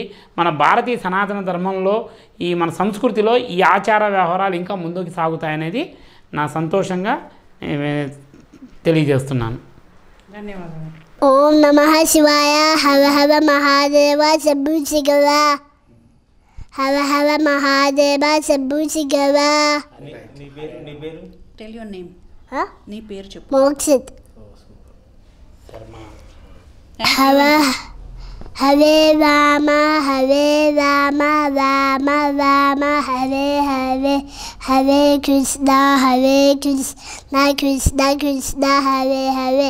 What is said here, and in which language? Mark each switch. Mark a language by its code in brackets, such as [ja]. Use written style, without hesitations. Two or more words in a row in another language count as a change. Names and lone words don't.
[te] మన భారతీయ సనాతన ధర్మంలో మన సంస్కృతిలో ఈ ఆచార వ్యవహారాలు ఇంకా ముందుకు సాగుతాయనేది నా సంతోషంగా తెలియజేస్తున్నాను. ధన్యవాదాలు. [sa] ఓం నమః శివాయ. హర హర మహాదేవ శంభు శివ. హర హర మహాదేవ శంభు శివ. [en] tell your name. [te] నీ పేరు చెప్పు. మోక్షిత్. [sa] హరే రామ హరే రామ రామ రామ హరే హరే, హరే కృష్ణ కృష్ణ కృష్ణ హరే హరే.